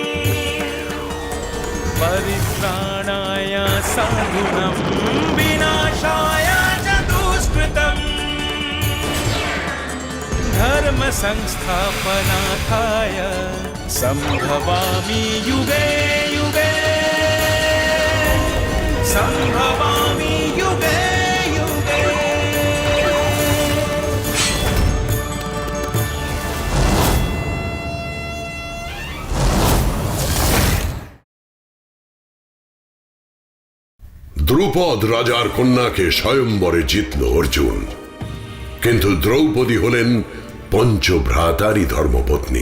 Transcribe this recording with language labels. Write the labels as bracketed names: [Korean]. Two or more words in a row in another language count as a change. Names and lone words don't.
[Sanskrit] परित्राणाय साधूनां विनाशाय च दुष्कृतम् धर्म संस्थापनार्थाय संभवामि युगे युगे संभवामि युगे युगे। [Bangla] দ্রুপদ রাজার কন্যাকে স্বয়ম্বরে জিতল অর্জুন, কিন্তু দ্রৌপদী হলেন পঞ্চভ্রাতারই ধর্মপত্নী।